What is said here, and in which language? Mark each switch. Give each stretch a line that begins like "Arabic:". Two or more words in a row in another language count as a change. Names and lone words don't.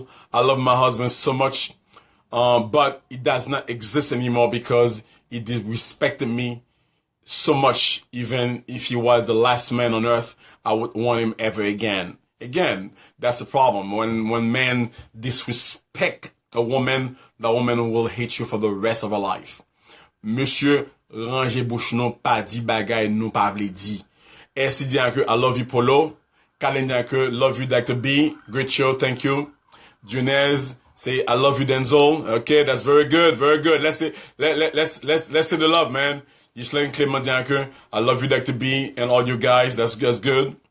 English: I love my husband so much, but it does not exist anymore because he disrespected me so much. Even if he was the last man on earth, I would want him ever again. Again, that's the problem. When men disrespect a woman, the woman will hate you for the rest of her life.
Haitian Creole: Monsieur Ranger Bouchenon pas di bagay nou pa vle di.
English: Esi Dianke, I love you, Polo. Kalen Dianke, love you, Dr. B. Great show, thank you. Junez, say I love you, Denzel. Okay, that's very good. Let's say the love, man. Yislen Clement Dianke, I love you, Dr. B, and all you guys. That's good.